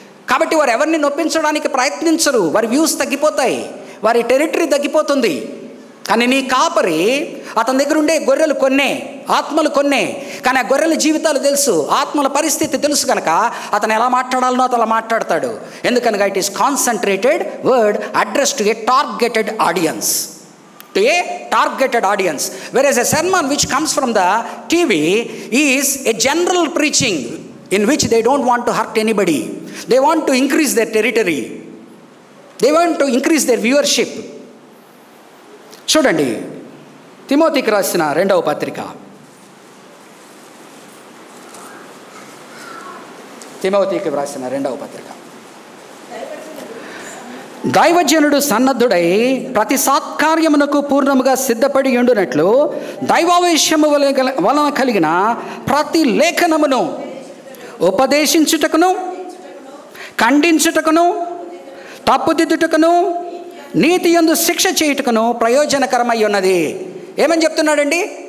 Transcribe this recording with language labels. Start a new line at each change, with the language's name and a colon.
Telugu: కాబట్టి వారు ఎవరిని నొప్పించడానికి ప్రయత్నించరు. వారి వ్యూస్ తగ్గిపోతాయి, వారి టెరిటరీ తగ్గిపోతుంది. కానీ నీ కాపరి, అతని దగ్గర ఉండే గొర్రెలు కొన్నే, ఆత్మలు కొన్నే. కానీ ఆ గొర్రెల జీవితాలు తెలుసు, ఆత్మల పరిస్థితి తెలుసు కనుక అతను ఎలా మాట్లాడాలనో అతను మాట్లాడతాడు.
English: ఎందుకనగా it is concentrated word address to a targeted audience. To a targeted audience, whereas a sermon which comes from the TV is a general preaching in which they don't want to hurt anybody. They want to increase their territory, they want to increase their viewership.
Telugu: చూడండి, తిమోతికి రాసిన 2వ పత్రిక, తిమోతికి రాసిన 2వ పత్రిక. దైవజనుడు సన్నద్ధుడై ప్రతి సత్కార్యమునకు పూర్ణముగా సిద్ధపడి ఉండునట్లు దైవావేశము వలన కలిగిన ప్రతి లేఖనమును ఉపదేశించుటకును, ఖండించుటకును, తప్పుదిద్దుటకును, నీతి యందు శిక్ష చేయుటకును ప్రయోజనకరమై ఉన్నది. ఏమని చెప్తున్నాడండి?